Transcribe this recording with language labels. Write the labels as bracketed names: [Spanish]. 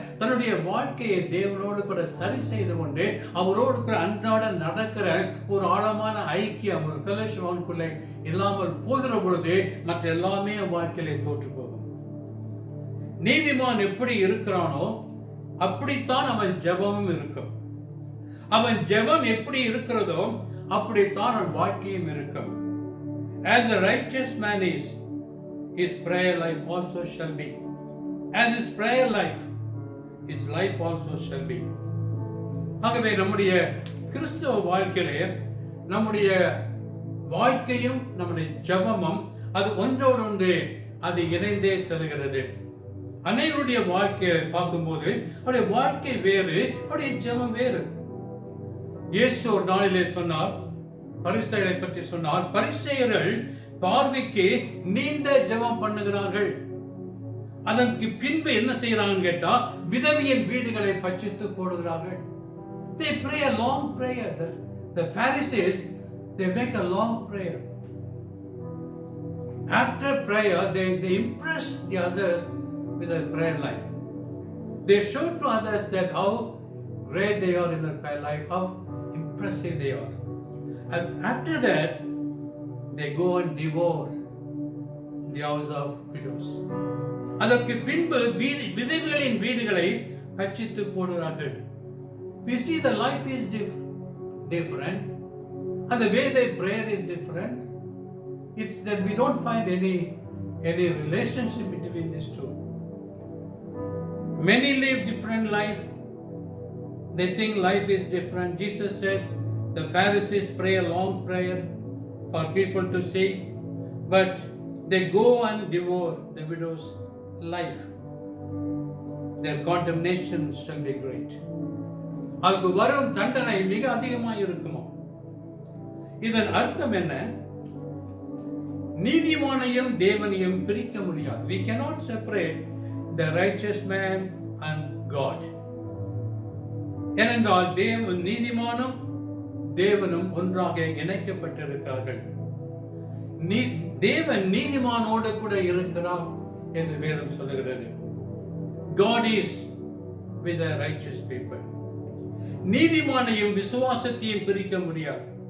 [Tamil] தன்னுடைய வாழ்க்கையை தேவனோடு கூட சரி செய்து கொண்டு அவரோடு கூட அன்றாட நடக்கிற ஒரு ஆழமான ஐக்கியம், ஒரு ஃபெலோஷிப் அவனுக்குள்ளே இல்லாமல் போகிற பொழுது மற்ற எல்லாமே வாழ்க்கையிலே தோற்று போகும். நீதிமான் எப்படி இருக்கிறானோ அப்படித்தான் அவன் ஜெபமும் இருக்கும். அவன் ஜெபம் எப்படி இருக்கிறதோ அப்படித்தான் அவன் வாழ்க்கையும் இருக்கும். [English] As a righteous man is, his prayer life also shall be. As his prayer life, his life also shall be. [Tamil] ஆகவே நம்முடைய கிறிஸ்தவ வாழ்க்கையிலே நம்முடைய வாழ்க்கையும் நம்முடைய ஜெபமும் அது ஒன்றோடு ஒன்று அது இணைந்தே செல்கிறது. அனைவருடைய வாழ்க்கையை பார்க்கும்போது அவருடைய வாழ்க்கை வேறு, அவருடைய ஜெபம் வேறு. இயேசு ஒரு நாளிலே சொன்னார், பரிசேயரை பற்றி சொன்னார், பரிசேயர்கள் பார்வைக்கு நீண்ட ஜெபம் பண்ணுகிறார்கள், அதற்கு பின்பு என்ன செய்யறாங்கன்னு கேட்டா விதவியின் வீடுகளை பட்சித்து போடுகிறார்கள். [English] They pray a long prayer. The Pharisees, they make a long prayer. After prayer, they impress the others with their prayer life. They show to others that how great they are in their prayer life, how impressive they are. And after that, they go and devour the house of widows. [Tamil] அதற்கு பின்பு விதவைகளின் வீடுகளை பட்சித்து போடுகிறார்கள். [English] We see the life is different, and the way they pray is different. It's that we don't find any relationship between these two. Many live different life. They think life is different. Jesus said the Pharisees pray a long prayer for people to see, but they go and devour the widow's life. Their condemnation shall be great. [Tamil] அதுக்கு வரும் தண்டனை மிக அதிகமாக இருக்குமோ. இதன் அர்த்தம் என்ன? நீதிமானையும் தேவனையும் பிரிக்க முடியாது. [English] We cannot separate the righteous man and God. [Tamil] ஏனென்றால் நீதிமானும் தேவனும் ஒன்றாக இணைக்கப்பட்டிருக்கிறார்கள். தேவன் நீதிமானோடு கூட இருக்கிறார் என்று வேதம் சொல்லுகிறது. [English] God is with the righteous people. [Tamil] நீதிமானையும் விசுவாசத்தையும் பிரிக்க முடியாது.